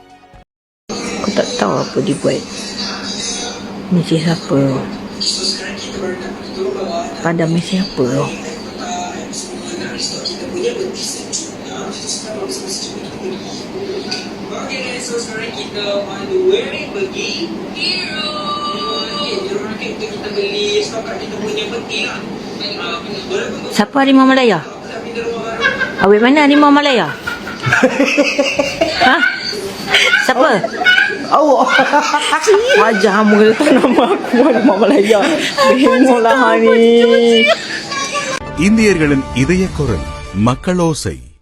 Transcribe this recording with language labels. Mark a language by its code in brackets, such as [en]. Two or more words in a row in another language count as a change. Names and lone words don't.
[ms] So sekarang kita [en] on the way [ms] pergi hero. Kita beli stok kat kita punya peti lah. Siapa harimau Malaya? Awak mana harimau Malaya? Ha? Siapa? Awak. Wajah kamu nama aku harimau Malaya. Bingung lah ni. [ta] இந்தியர்களின் இதய குரல் மக்களோசை.